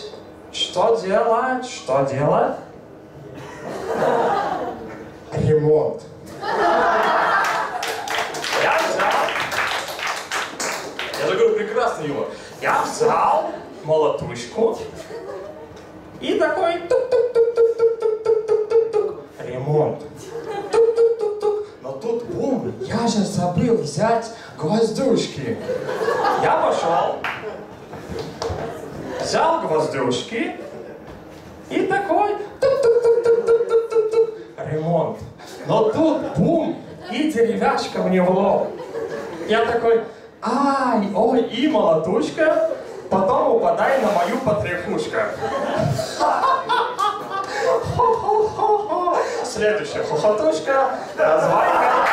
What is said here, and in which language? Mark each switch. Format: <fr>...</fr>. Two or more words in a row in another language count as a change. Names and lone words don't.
<ru>Что делать? Что делать? Ремонт. Я же говорю, прекрасный юмор. Я взял молотушку и такой тук-тук-тук-тук-тук-тук-тук-тук. Ремонт. Тук-тук-тук-тук. Но тут бум, я же забыл взять гвоздюшки. Я пошел. Взял гвоздюшки и такой тук-тук-тук-тук-тук-тук-тук. Ремонт. Но тут бум, и деревяшка мне в лоб. Я такой, ай, ой, и молотушка, потом упадай на мою потряхушку. Следующая хохотушка, назвайка.</ru>